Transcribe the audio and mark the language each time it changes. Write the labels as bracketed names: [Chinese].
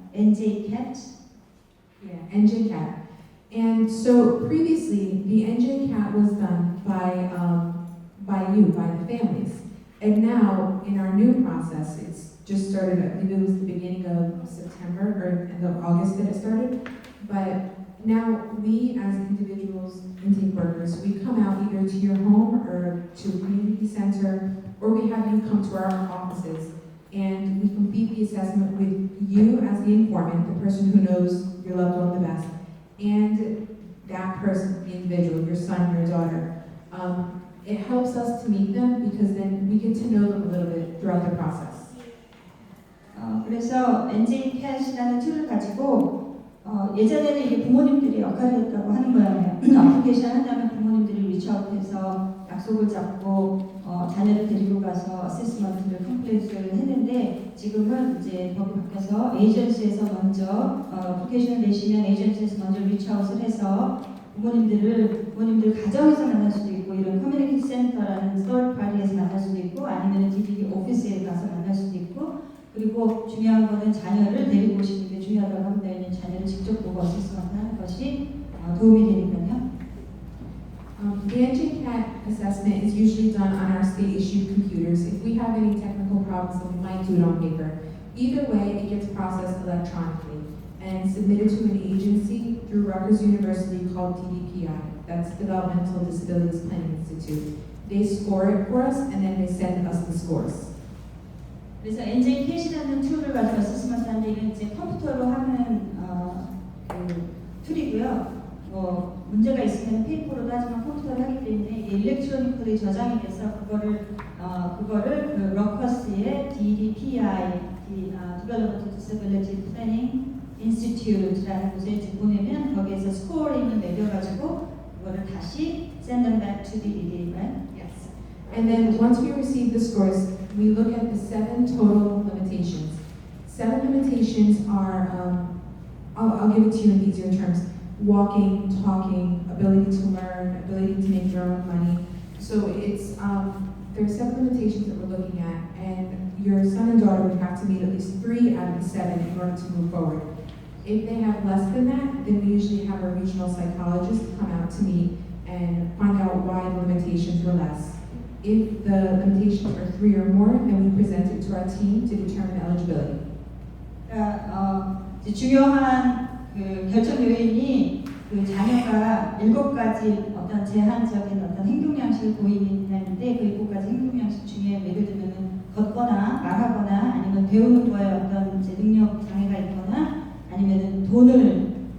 [English] NJCAT. Yeah, NJCAT. And so previously, the NJCAT was done by you, by the families. And now, in our new process, it's just started, I believe it was the beginning of September or end of August that it started. But now we as individuals, intake workers, we come out either to your home or to a community center, or we have you come to our offices and we complete the assessment with you as the informant, the person who knows your loved one the best, and that person, the individual, your son, your daughter. It helps us to meet them because then we get to know them a little bit throughout the process. [Korean] 그래서 NJCAT이라는 툴을 가지고 예전에는 이게 부모님들이 역할이었다고 하는 거예요. 어플리케이션 한다면 부모님들이 리치아웃해서 약속을 잡고 자녀를 데리고 가서 어세스먼트를 컴플리트를 했는데 지금은 이제 법이 바뀌어서 에이전시에서 먼저 어플리케이션을 내시면 에이전시에서 먼저 리치아웃을 해서 부모님들 가정에서 만날 수도 있고 이런 커뮤니티 센터라는 서울 파리에서 만날 수도 있고 아니면 DDD 오피스에 가서 만날 수도 있고 그리고 중요한 거는 자녀를 데리고 오시는 게 중요하다고 합니다. 왜냐하면 자녀를 직접 보고 어세스먼트 하는 것이 도움이 되니까요. [English] The NJCAT assessment is usually done on our state-issued computers. If we have any technical problems, then we might do it on paper. Either way, it gets processed electronically and submitted to an agency through Rutgers University called DDPI. That's Developmental Disabilities Planning Institute. They score it for us and then they send us the scores. [Korean] 그래서 NJCAT이라는 툴을 가지고 어세스먼트 하는데 이건 이제 컴퓨터로 하는 그 툴이고요. 문제가 있으면 페이퍼로도 하지만 컴퓨터로 하기 때문에 이게 일렉트로닉으로 저장이 돼서 그거를 그 러커스의 DDPI, Developmental Disability Planning Institute라는 곳에 이제 보내면 거기에서 스코어링을 매겨가지고 그거를 다시 [English] send them back to DDD, right? Yes. And then once we receive the scores, we look at the 7 total limitations. 7 limitations are, I'll give it to you in easier terms. Walking, talking, ability to learn, ability to make your own money. So it's there are 7 limitations that we're looking at, and your son and daughter would have to meet at least 3 out of the 7 in order to move forward. If they have less than that, then we usually have a regional psychologist come out to meet and find out why the limitations were less. If the limitations are 3 or more, then we present it to our team to determine eligibility. [Korean] 그러니까 중요한 그 결정 요인이 그 자녀가 7가지 어떤 제한적인 어떤 행동 양식을 보이는데 그 7가지 행동 양식 중에 예를 들면은 걷거나 말하거나 아니면 배우는 거에 어떤 이제 능력 장애가 있거나 아니면은 돈을